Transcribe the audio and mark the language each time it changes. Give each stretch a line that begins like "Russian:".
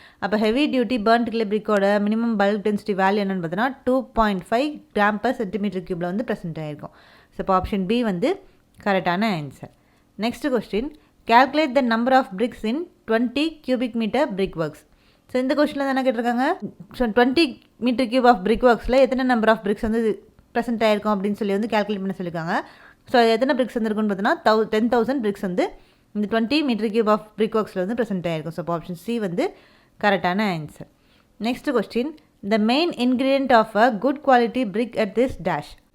Tamil: அப்போ heavy duty burnt clay பிரிக்கோட minimum bulk density value என்னென்னு பார்த்தோன்னா 2.5 கிராம் பர் சென்டிமீட்டர் கியூப்பில் ப்ரெசென்ட் ஆகிருக்கும். இப்போ ஆப்ஷன் பி கரெக்டான answer.
English: Next question, calculate the number of bricks in 20 cubic meter brickworks.
Tamil: இந்த கொஸ்டினில் என்ன கேட்டிருக்காங்க, 20 மீட்டர் கியூப் ஆஃப் பிரிக் ஒர்க்ஸில் எத்தனை நம்பர் ஆஃப் பிரிக்ஸ் ப்ரெசென்ட் ஆகிருக்கும் அப்படின்னு சொல்லி கேல்குலேட் பண்ண சொல்லியிருக்காங்க. அது எத்தனை பிரிக்ஸ் இருக்குன்னு பார்த்தோன்னா 10,000 பிரிக்ஸ் இந்த 20 metre cube of brick ஒர்க்ஸில் present ஆகிருக்கும்.
English: So option C கரெக்டான answer. Next question, the main ingredient of a good quality brick earth is dash.